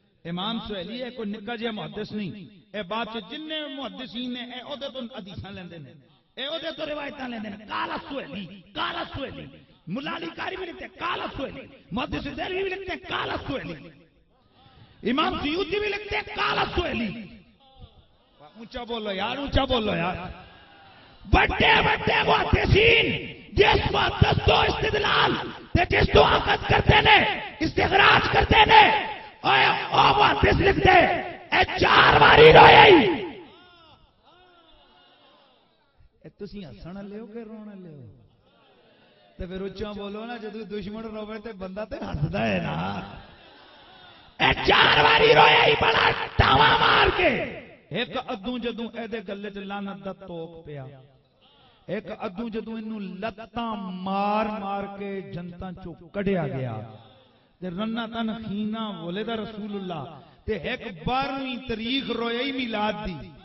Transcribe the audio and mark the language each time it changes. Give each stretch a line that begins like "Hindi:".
Punjabi: امام سہیلی ہے، کوئی نکا جہا محدث نہیں، اے بات جن محدثین نے اے اودے تو حدیثاں لیندے نے، اے اودے تو روایتاں لیندے نے، قال سہیلی قال سہیلی،
Urdu: ملا علی قاری بھی لکھتے ہیں قال سہیلی،
Punjabi: محدث دہلوی بھی لکھتے ہیں قال سہیلی، امام سیوطی بھی لکھتے ہیں قال سہیلی۔ اونچا بولو یار، اونچا بولو یار۔ بڑے بڑے محدثین جس محدث تو استدلال تے جس تو عقد کرتے نے استخراج کرتے نے، او محدث لکھتے اے 4 باری روئی۔ اے تسی ہسن لے ہو کہ رون لے ہو؟ تے پھر اونچا بولو نا، جدوں دشمن روے تے بندہ تے ہسدا ہے نا۔ اے 4 باری روئی بڑا ٹاواں مار کے۔ ایک ادوں جدوں اے دے گلے تے لعنت دا توک پیا، ایک ادوں جدوں اینوں لتاں مار مار کے جنتاں چوں کڈیا گیا، تے رنتن خینا ولد رسول اللہ، تے ایک 12ویں تاریخ روئی میلاد دی،